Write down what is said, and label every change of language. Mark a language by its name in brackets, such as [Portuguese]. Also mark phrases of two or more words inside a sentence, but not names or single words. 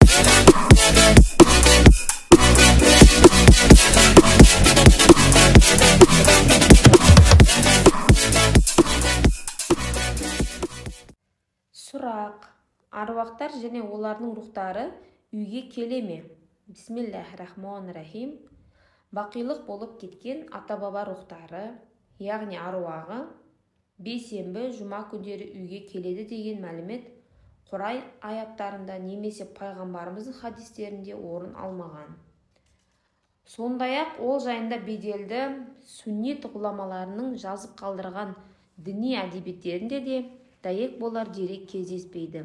[Kazakh] Сұрақ: аруақтар және олардың рухтары үйге келе ме? [Arabic] بسم الله الرحمن الرحيم. [Kazakh] Бақилық болып кеткен ата-баба рухтары, яғни аруағы, бейсенбі, жұма күндері үйге келеді деген мәлімет Құран аяттарында немесе пайғамбарымыздың хадистерінде орын алмаған. Сондай-ақ ол жайында беделді сүннит ғұламаларының жазып қалдырған діни әдебиеттерінде де дәйек болар дерек кездеспейді.